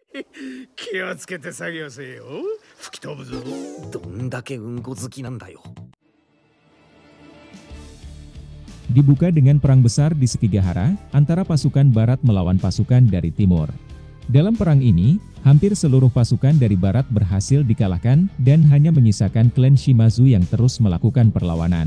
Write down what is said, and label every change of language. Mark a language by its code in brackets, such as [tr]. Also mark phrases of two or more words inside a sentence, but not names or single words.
[ja] 気をつけて作業せよ。吹き飛ぶぞ。どんだけうんこ好きなんだよ。 [id] Dibuka dengan perang besar di Sekigahara antara pasukan Barat melawan pasukan dari Timur. Dalam perang ini, hampir seluruh pasukan dari Barat berhasil dikalahkan dan hanya menyisakan klan Shimazu yang terus melakukan perlawanan.